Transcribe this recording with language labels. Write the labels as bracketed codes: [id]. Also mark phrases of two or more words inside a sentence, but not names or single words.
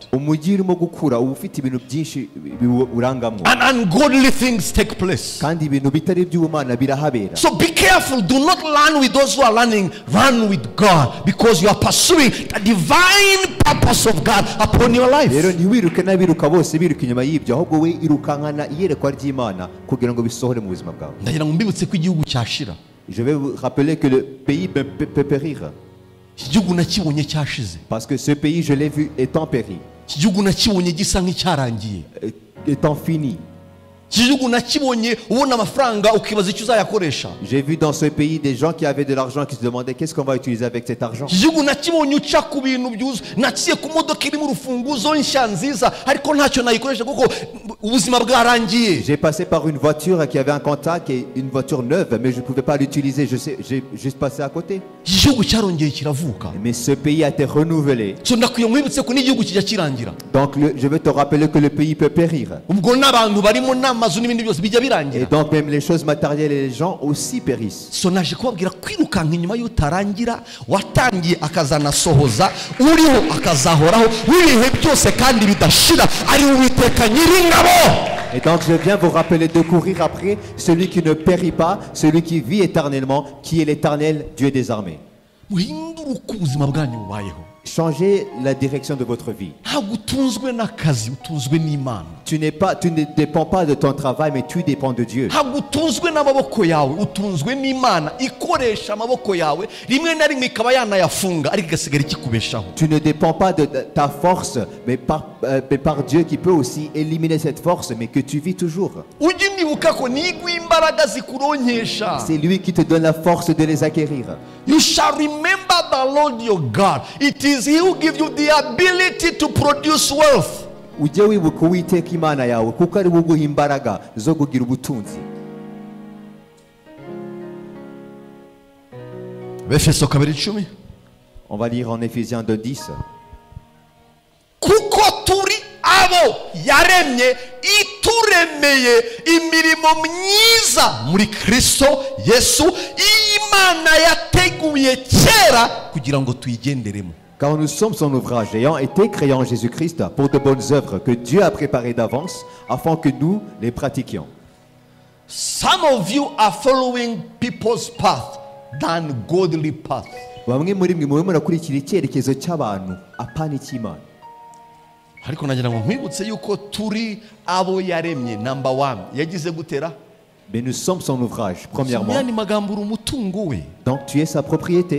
[rw] Umujyi urimo gukura uba ufite ibintu byinshi biwurangamo, [en] And ungodly things take place. [rw] kandi ibintu bitari iby'ubumana birahabera. [en] So be careful. Do not run with those who are running. Run with God, because you are pursuing the divine purpose of God upon your life. [rw] Rero ntiwiruke n'abiruka bose biruka inyuma y'ibyo, ahubwo we irukankana iyerekwa ry'Imana kugira ngo bisohore mu buzima bwawe. Ndagira ngo mbibutse ko igihugu cyashira. [fr] Je vais vous rappeler que le pays peut périr, [rw] Iki gihugu nakibonye cyashize. [fr] parce que ce pays, je l'ai vu étant péri, [rw] Iki gihugu nakibonye gisa nk'icyarangiye. [fr] étant fini. [rw] Iki gihugu nakibonye ubona amafaranga ukibaza icyo uzayakoresha. [fr] J'ai vu dans ce pays des gens qui avaient de l'argent qui se demandaient qu'est-ce qu'on va utiliser avec cet argent. [rw] Iki gihugu nakibonye uca ku bintu byuzuye. Naciye ku modoka irimo urufunguzo nshya nziza, ariko ntacyo nayikoresha kuko ubuzima bwarangiye. [fr] J'ai passé par une voiture qui avait un contact et une voiture neuve, mais je ne pouvais pas l'utiliser. J'ai juste passé à côté. [rw] Iki gihugu cyarongeye kiravuka. [fr] Mais ce pays a été renouvelé. [rw] So ndakwiye nkwibutse ko n'igihugu kijya kirangira. [fr] Donc je veux te rappeler que le pays peut périr. [rw] Ubwo n'abantu barimo n'amazu n'ibindi byose bijya [fr] Et [rw] birangira. [fr] donc même les choses matérielles et les gens aussi périssent. [rw] So naje kubabwira kwirukanka inyuma y'utarangira, watangiye akazanasohoza, uriho akazahoraho, w'ibihe byose kandi bidashira, ari Uwiteka Nyiringabo. [fr] Et donc je viens vous rappeler de courir après celui qui ne périt pas, celui qui vit éternellement, qui est l'éternel Dieu des armées. [rw] Muhindure uko ubuzima bwanyu bubayeho. [fr] Changez la direction de votre vie. [rw] Ntabwo utunzwe n'akazi, utunzwe n'Imana. [fr] Tu ne dépends pas de ton travail, mais tu dépends de Dieu. [rw] Ntabwo utunzwe n'amaboko yawe, utunzwe n'Imana ikoresha amaboko yawe, rimwe na rimwe ikaba yanayafunga ariko igasigara ikikubeshaho. [fr] Tu ne dépends pas de ta force, mais par Dieu qui peut aussi éliminer cette force, mais que tu vis toujours. [rw] Ujye unibuka ko nigwa imbaraga zikuronkesha. [fr] C'est lui qui te donne la force de les acquérir. [en] You shall remember the Lord your God. It is He who gives you the ability to produce wealth. [rw] Ujye wibuka Uwiteka Imana yawe, kuko ari we uguha imbaraga zo kugira ubutunzi. Efeso 2:10. [fr] On va lire en Éphésiens 2:10. [rw] Kuko turi abo yaremye ituremeye imirimo myiza muri Kristo Yesu Imana yateguye kera kugira ngo tuyigenderemo. [fr] Car nous sommes son ouvrage, ayant été créés en Jésus-Christ pour de bonnes œuvres que Dieu a préparées d'avance afin que nous les pratiquions. [en] Some of you are following people's path than godly path. [rw] Bamwe muri mwe murimo murakurikira icyerekezo cy'abantu apana icy'Imana. Ariko nagira ngo nkwibutse yuko turi abo yaremye. Number 1 yagize gutera. [fr] Mais nous sommes son ouvrage, premièrement. [rw] Yani magambo uri umutungo we. [fr] Donc tu es sa propriété.